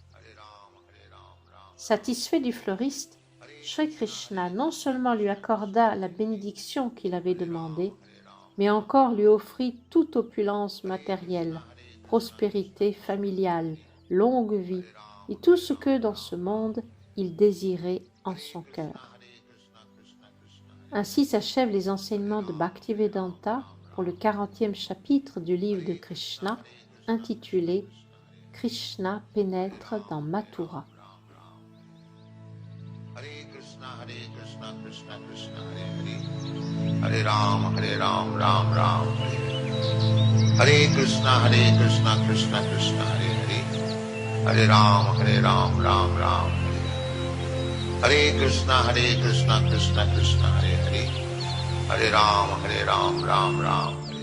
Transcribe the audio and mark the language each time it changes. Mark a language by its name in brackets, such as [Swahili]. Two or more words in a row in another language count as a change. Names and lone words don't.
[French] Satisfait du fleuriste, Shri Krishna non seulement lui accorda la bénédiction qu'il avait demandée, mais encore lui offrit toute opulence matérielle, prospérité familiale, longue vie, et tout ce que dans ce monde il désirait en son cœur. Ainsi s'achèvent les enseignements de Bhaktivedanta pour le 40e chapitre du livre de Krishna, intitulé « Krishna pénètre dans Mathura ». [Sanskrit] Hare Ram, Ram Ram, Hare Krishna, Krishna Krishna, Hare Hare, Hare Ram, Ram Ram, Hare Krishna, Krishna Krishna, Hare Hare, Hare Ram, Ram Ram.